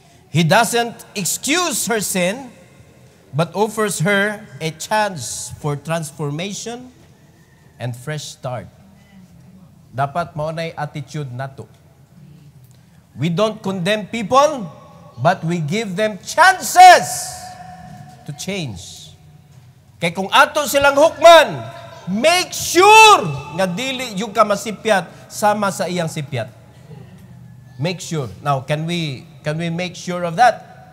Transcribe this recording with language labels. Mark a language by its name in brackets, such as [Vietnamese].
[English] He doesn't excuse her sin, but offers her a chance for transformation and fresh start. [Cebuano] Dapat maunay attitude nato. [English] We don't condemn people, but we give them chances to change. [Cebuano] Kaya kung ato silang hukman, [English] make sure [Cebuano] nga dili yung ka masipyat sama sa iyang sipyat. [English] Make sure. Now, can we make sure of that?